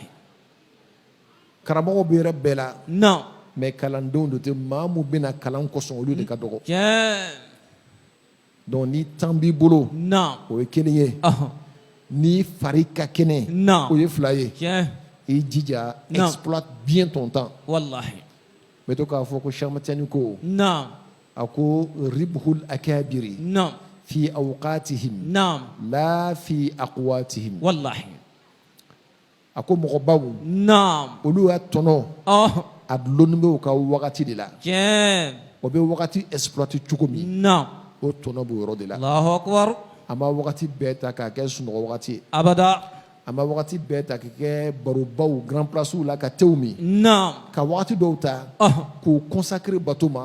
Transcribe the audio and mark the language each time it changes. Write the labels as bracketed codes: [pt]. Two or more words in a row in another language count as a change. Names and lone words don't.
[bm] Karamɔgɔw bɛ yɔrɔ bɛɛ la. Mais kalandenw de tɛ maa mun bɛna kalan kɔsɔn olu de ka dɔgɔ. Donc ni temps b'i bolo. O ye kelen ye. Ni fari ka kɛnɛ. O ye fila ye. I jija [fr] exploite bien ton temps. [bm] Wallahi. Mais to k'a fɔ ko Cheikh Mathiani ko. A ko [ar] ربح الأكابر. في أوقاتهم لا في أقواتهم والله أكو مغباو ولو أتنو [bm] a dulonnin bɛ u ka wagati de la tiɲɛ o bɛ wagati exploiter cogo min naam o tɔnɔ b'o yɔrɔ de la [ar] الله أكبر [bm] an b'a wagati bɛɛ ta k'a kɛ sunɔgɔ wagati ye abada an b'a wagati bɛɛ ta k'a kɛ barobaw [fr] grand places [bm] la ka tew min naam ka wagati dɔw ta k'o consacrer bato ma